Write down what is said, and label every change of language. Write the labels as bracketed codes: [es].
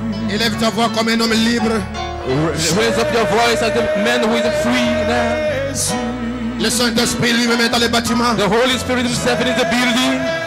[fr] Élève ta voix comme un homme libre. [en] Raise up your voice as a man who is free now. [fr] Le Saint-Esprit lui-même est dans les bâtiments. [en] The Holy Spirit himself is in the building.